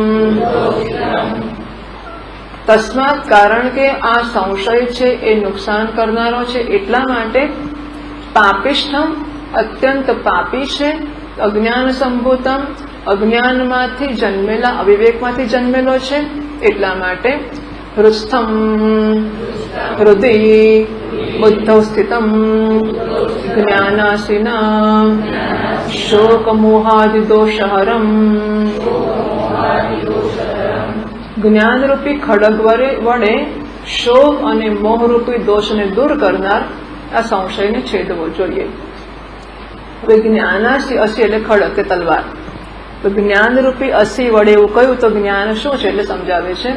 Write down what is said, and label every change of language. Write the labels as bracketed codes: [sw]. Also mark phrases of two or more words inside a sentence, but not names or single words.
[gu] તસ્માત કારણ કે આ સંશય છે એ નુકસાન કરનારો છે, એટલા માટે પાપિષ્ઠમ અત્યંત પાપી છે, [sa] अज्ञान संभूतम [gu] અજ્ઞાનમાંથી જન્મેલા, અવિવેકમાંથી જન્મેલો છે, એટલા માટે હૃસ્થમ [sa] हृदय बुद्धौ स्थितम ज्ञानासीना शोक मोहादि दोषहरम [gu] જ્ઞાન રૂપી ખડગ વડે શોક અને મોહરૂપી દોષને દૂર કરનાર આ સંશયને છેદવો જોઈએ. હવે જ્ઞાનાસી અસી એટલે ખડગ કે તલવાર. તો જ્ઞાન રૂપી અસી વડે એવું કહ્યું તો જ્ઞાન શું છે એટલે સમજાવે છે.